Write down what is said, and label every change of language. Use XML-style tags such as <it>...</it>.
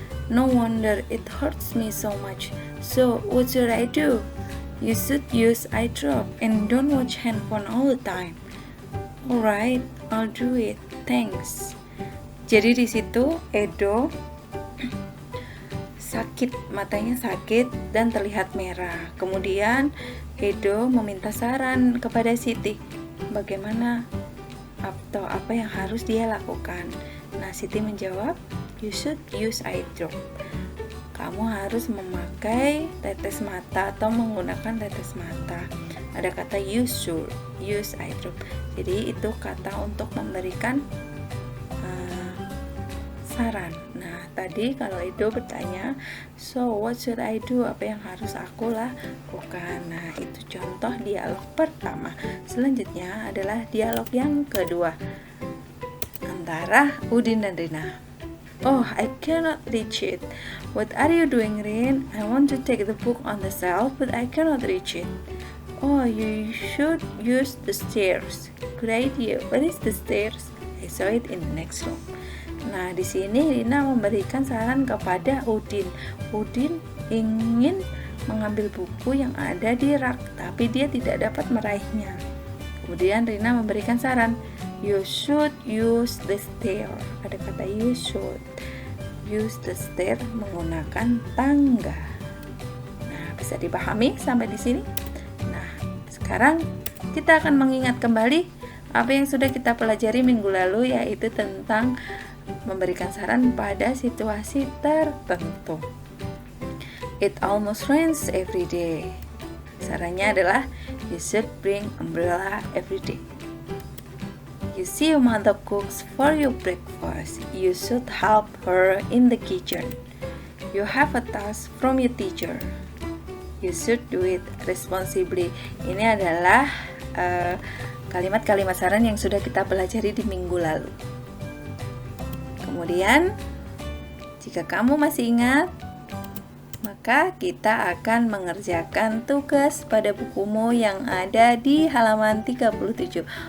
<en>No wonder it hurts me so much. So, what should I do? You should use eye drop and don't watch handphone all the time. Alright, I'll do it. Thanks.</en> <id>Jadi di situ Edo sakit, matanya sakit dan terlihat merah. Kemudian Edo meminta saran kepada Siti, bagaimana atau apa yang harus dia lakukan. Nah, Siti menjawab,</id> <en>you should use eye drop.</en> <id>Kamu harus memakai tetes mata atau menggunakan tetes mata. Ada kata</id> <en>you should use eye drop.</en> <id>Jadi itu kata untuk memberikan saran. Nah, tadi kalau Edo bertanya,</id> <en>so what should I do?</en> <id>Apa yang harus aku lakukan? Nah, itu contoh dialog pertama. Selanjutnya adalah dialog yang kedua antara Udin dan Rina.</id> <en>Oh, I cannot reach it. What are you doing, Rin? I want to take the book on the shelf, but I cannot reach it. Oh, you should use the stairs. Good idea. Where is the stairs? I saw it in the next room.</en> <id>Nah, di sini Rina memberikan saran kepada Udin. Udin ingin mengambil buku yang ada di rak, tapi dia tidak dapat meraihnya. Kemudian Rina memberikan saran,</id> <en>you should use the stair.</en> <id>Ada kata</id> <en>you should use the stair,</en> <id>menggunakan tangga. Nah, bisa dipahami sampai di sini? Nah, sekarang kita akan mengingat kembali apa yang sudah kita pelajari minggu lalu, yaitu tentang memberikan saran pada situasi tertentu.</id> <en>It almost rains every day.</en> <id>Sarannya adalah</id> <en>you should bring umbrella every day. You see your mother cooks for your breakfast. You should help her in the kitchen. You have a task from your teacher. You should do it responsibly.</en> <id>Ini adalah kalimat-kalimat saran yang sudah kita pelajari di minggu lalu. Kemudian, jika kamu masih ingat, maka kita akan mengerjakan tugas pada bukumu yang ada di halaman 37.</id>